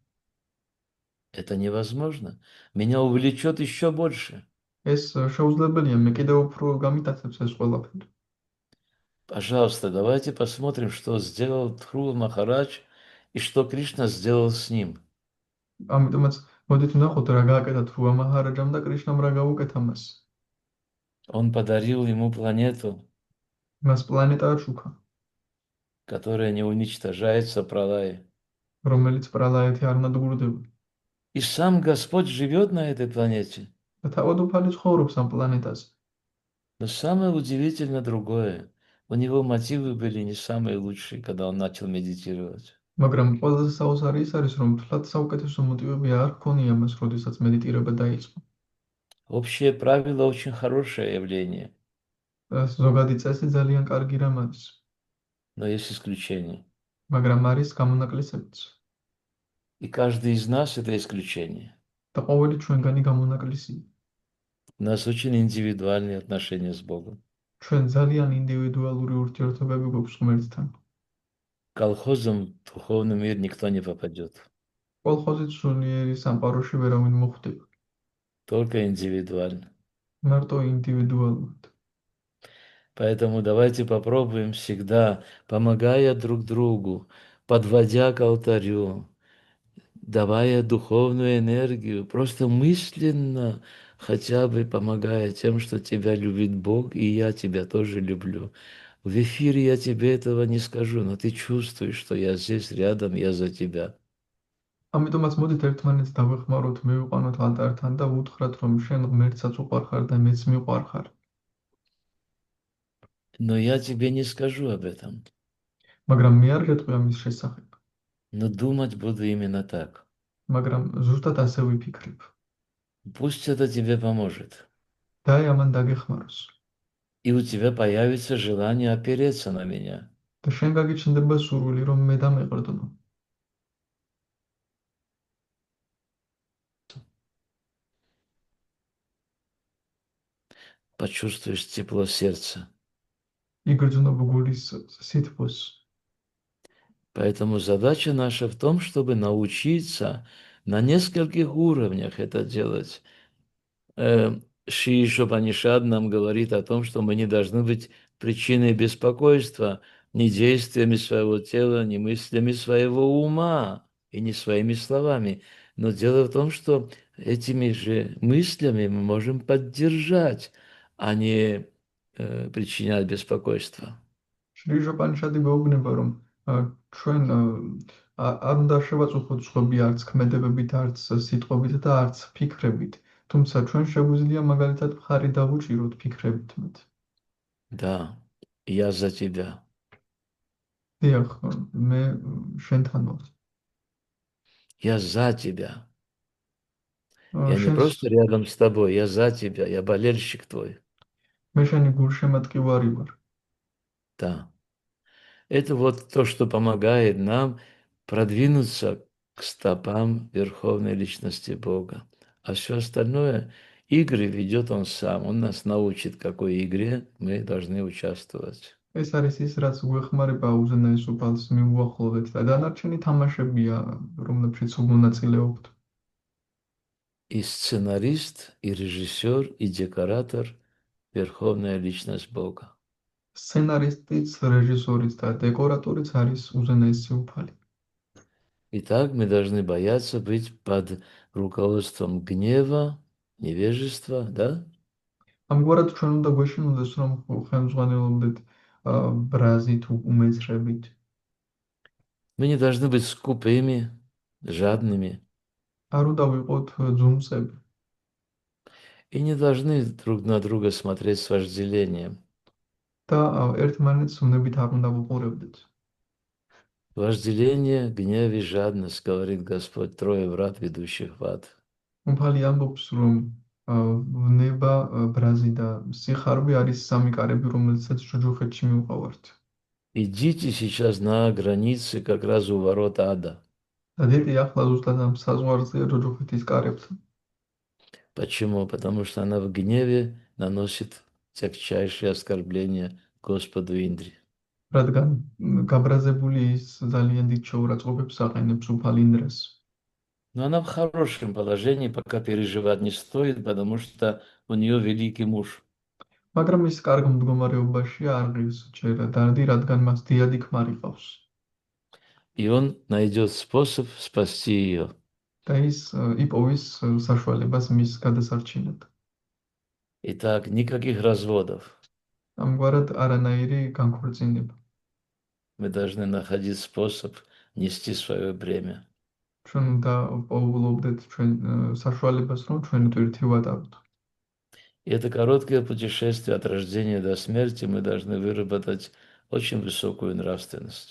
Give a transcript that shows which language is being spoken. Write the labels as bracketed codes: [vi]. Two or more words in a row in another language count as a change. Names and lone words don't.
[ru] Это невозможно. Меня увлечет еще больше. [ka] ეს შეუძლებელია, მე კიდევ უფრო გამიტაცებს ეს ყველაფერი. [ru] Пожалуйста, давайте посмотрим, что сделал Тхруа Махарадж и что Кришна сделал с ним. [ka] ამიტომაც მოდით ვნახოთ რა გააკეთა თრუა მაჰარაჯამ და კრიშნამ რა გაუკეთა მას. [ru] Он подарил ему планету, [ka] მას პლანეტა აშუქა, [ru] которая не уничтожается пралае. [ka] რომელიც პრალაეთი არ ნადგურდება. [ru] И сам Господь живет на этой планете. [ka] და თავადუფალი ცხოვრობს ამ პლანეტაზე. [ru] Но самое удивительное другое. У него мотивы были не самые лучшие, когда он начал медитировать. [ka] მაგრამ ყველაზე საოცარი ის არის, რომ თლად საუკეთესო მოტივები არ ჰქონია მას, როდესაც მედიტირება დაიწყო. [ru] Общее правило очень хорошее явление, [ka] ზოგადი წესი ძალიან კარგი რამ არის, [ru] но есть исключения. [ka] მაგრამ არის გამონაკლისებიც. [ru] И каждый из нас это исключение. [ka] და ყოველი ჩვენგანი გამონაკლისია. [ru] У нас очень индивидуальные отношения с Богом. [ka] ჩვენ ძალიან ინდივიდუალური ურთიერთობები გვაქვს ღმერთთან. [ru] Колхозом в духовный мир никто не попадет. [ka] კოლხოზით სულიერი სამყაროში ვერავინ მოხვდება, [ru] Только индивидуально. [ka] მარტო ინდივიდუალურად. [ru] Поэтому давайте попробуем всегда, помогая друг другу, подводя к алтарю, давая духовную энергию, просто мысленно хотя бы помогая тем, что тебя любит Бог, и я тебя тоже люблю. В эфире я тебе этого не скажу, но ты чувствуешь, что я здесь рядом, я за тебя. [ka] ამიტომაც მოდით ერთმანეთს დავეხმაროთ, მივიყვანოთ ალტართან და ვუთხრათ, რომ შენ ღმერთსაც უყვარხარ და მეც მიყვარხარ. [ru] Но я тебе не скажу об этом. [ka] მაგრამ მე არ გეტყვი ამის შესახებ, [ru] Но думать буду именно так. [ka] მაგრამ ზუსტად ასე ვიფიქრებ. [ru] Пусть это тебе поможет. [ka] და ამან დაგეხმაროს. [ru] И у тебя появится желание опереться на меня. [ka] და შენ გაგიჩნდება სურვილი, რომ მე დამეყრდნო. [ru] Почувствуешь тепло сердца. [ka] იგრძნობ გულის სითბოს. [ru] Поэтому задача наша в том, чтобы научиться на нескольких уровнях это делать. Шри Ишупанишад нам говорит о том, что мы не должны быть причиной беспокойства ни действиями своего тела, ни мыслями своего ума и не своими словами. Но дело в том, что этими же мыслями мы можем поддержать, а не причинять беспокойство. [ka] შრიჟოპანიშადი გვეუბნება, რომ ჩვენ არ უნდა შევაწუხოთ სხვები არც ქმედებებით, არც სიტყვებით და არც ფიქრებით. თუმცა ჩვენ შეგვიძლია მაგალითად მხარი დავუჭიროთ ფიქრებით მათ. [ru] Да, я за тебя. [ka] დიახ, მე შენთან ვარ. [ru] Я за тебя. Я не [ka] შენს [ru] просто рядом с тобой, я за тебя, я болельщик твой. [ka] მე შენი გულშემატკივარი ვარ. [ru] Да. Это вот то, что помогает нам продвинуться к стопам Верховной Личности Бога. А все остальное, игры ведет Он сам. Он нас научит, какой игре мы должны участвовать. [ka] ეს არის ის, რაც გვეხმარება უზენაესობას მიუახლოვდეთ და დანარჩენი თამაშებია, რომლებშიც უგონაწილეობთ. [ru] И сценарист, и режиссер, и декоратор Верховная Личность Бога. [ka] სცენარისტიც, რეჟისორიც და დეკორატორიც არის უზენაესი უფალი. [ru] Итак, мы должны бояться быть под руководством гнева, невежества, да? [ka] ამგვარად ჩვენ უნდა გვეშინოდეს, რომ ხელმძღვანელობდეთ ბრაზით, უმეცრებით. [ru] Мы не должны быть скупыми, жадными. [ka] არ უნდა ვიყოთ ძუნწები [ru] И не должны друг на друга смотреть с вожделением. [ka] და ერთმანეთს უნებით არ უნდა ვუყურებდეთ. [ru] Вожделение, гнев и жадность, говорит Господь, трое врат, ведущих в ад. [ka] უფალი ამბობს, რომ ნება, ბრაზი და სიხარული არის სამი კარები, რომელიცაც ჯოჯოხეთში მივყავართ. [ru] Идите сейчас на границы, как раз у ворот ада. [ka] და დიეტი ახლა ზუსტად ამ საზღვარზეა ჯოჯოხეთის კარებთან. [ru] Почему? Потому что она в гневе наносит тягчайшие оскорбления Господу Индре. [ka] რადგან გაბრაზებული ის ძალიან დიდ შეურაცხყოფებს აყენებს უფალ ინდრას. [ru] Но она в хорошем положении, пока переживать не стоит, потому что у нее великий муж. [ka] მაგრამ ის კარგ მდგომარეობაშია, არ ღირს ჯერ დარდი, რადგან მას დიადი ქმარი ყავს. [ru] И он найдет способ спасти ее. [ka] და ის იპოვის საშუალებას მის გადასარჩენად. [ru] Итак, никаких разводов. [ka] ამგვარად არანაირი განქორწინება. [ru] Мы должны находить способ нести свое бремя. [ka] ჩვენ უნდა პოულობდეთ ჩვენ საშუალებას, რომ ჩვენ თვირთი ვატაროთ. [ru] И это короткое путешествие от рождения до смерти мы должны выработать очень высокую нравственность.